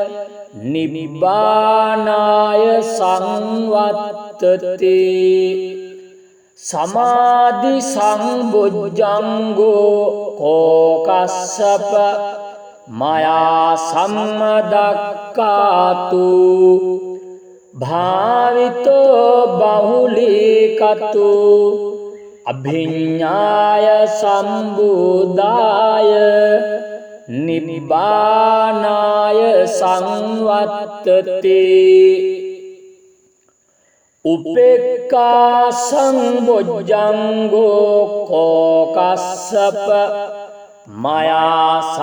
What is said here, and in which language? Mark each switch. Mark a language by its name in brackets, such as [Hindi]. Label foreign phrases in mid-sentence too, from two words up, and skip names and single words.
[Pali] නිබ්බානාය සංවත්තති සමාධි සම්බොජ්ජංගෝ කෝකස්සප මයා සම්මදක්ඛාතු භාවිතෝ බහුලීකතෝ අභිඤ්ඤාය සම්බුද්ධාය නිබ්බානාය සංවත්තති උපේක්ඛා සම්බොජ්ජංගෝ කෝකස්සප මයා